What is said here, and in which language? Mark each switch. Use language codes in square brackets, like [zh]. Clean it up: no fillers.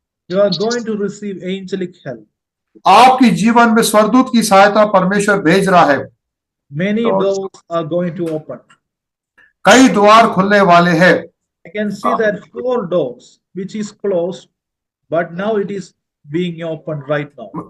[en] You are going to receive angelic help. [hi] आपके जीवन में स्वर्गदूत की सहायता परमेश्वर भेज रहा है। [en] Many doors are going to open. [hi] कई द्वार खुलने वाले हैं। [en] I can see that 4 doors which is closed, but now it is being opened right now.